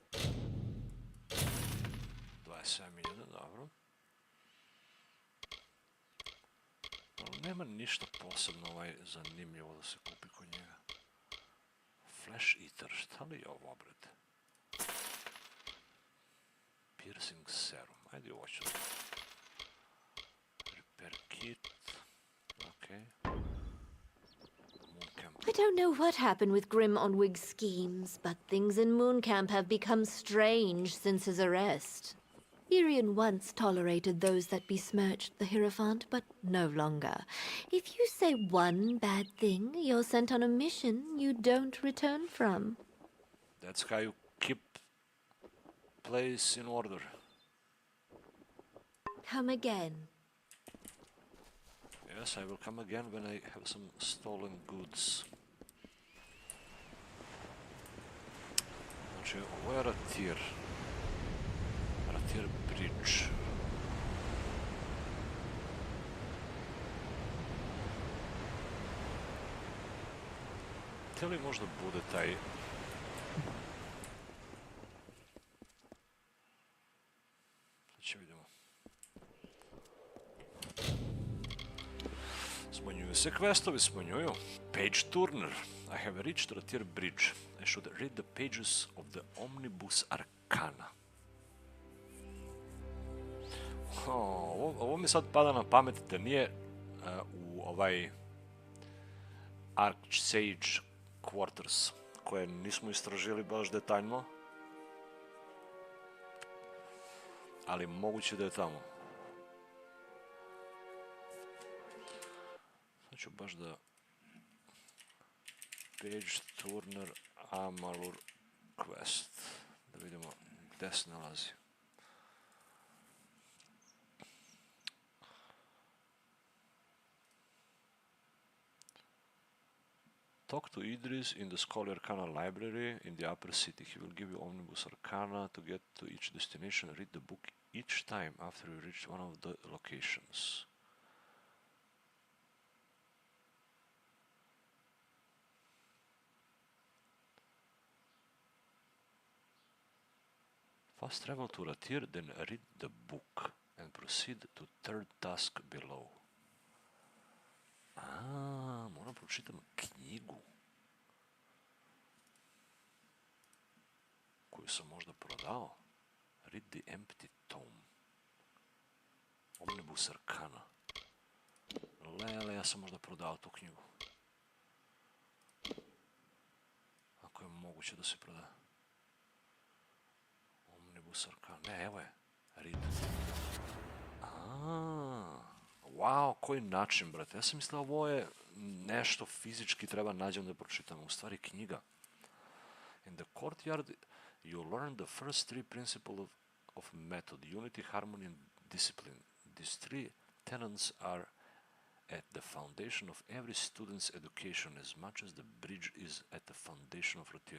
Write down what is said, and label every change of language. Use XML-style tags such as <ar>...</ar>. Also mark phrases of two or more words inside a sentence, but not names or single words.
<bs>27.000, dobro. Ali nema ništa posebno zanimljivo da se kupi kod njega. Flash Eater, šta li je ovo, brate? Piercing Serum, ajde ovo ću. Repair Kit, okej.</bs> <en>Moon Camp I don't know what happened with Grim Onwig's schemes, but things in Mooncamp have become strange since his arrest. Irian once tolerated those that besmirched the Hierophant, but no longer. If you say one bad thing, you're sent on a mission you don't return from. That's how you keep place in order. Come again. Yes, I will come again when I have some stolen goods.</en> <bs>Znači, ovo je Ratir. Ratir Bridge. Gdje li možda bude taj... Znači vidimo. Smanjuju se questovi, smanjuju.</bs> <en>Page Turner. I have reached Ratir Bridge. I should read the pages of the Omnibus Arcana.</en> <bs>Ovo mi sad pada na pamet da nije u ovaj Archsage Quarters, koje nismo istražili baš detaljno, ali moguće da je tamo. Sad ću baš da Page Turner Amalur Quest, da vidimo gde se nalazi.</bs> <en>Talk to Idris in the Scholarly Arcana library in the upper city. He will give you Omnibus Arcana to get to each destination. Read the book each time after you reach one of the locations. Fast travel to Ratir, then read the book and proceed to third task below.</en> <bs>Moram pročitam knjigu koju sam možda prodao.</bs> <en>Read the empty tome. Omnibus Arcana.</en> <bs>Lele, ja sam možda prodao tu knjigu. Ako je moguće da se proda. Omnibus Arcana. Ne, evo je. Read. Wow, koji način, brate. Ja sam mislio ovo je nešto fizički treba nađem da pročitam. U stvari knjiga.</bs> <en>In the courtyard you learn the first three principles of method, unity, harmony and discipline. These three tenets are at the foundation of every student's education as much as the bridge is at the foundation of Ratir.</en>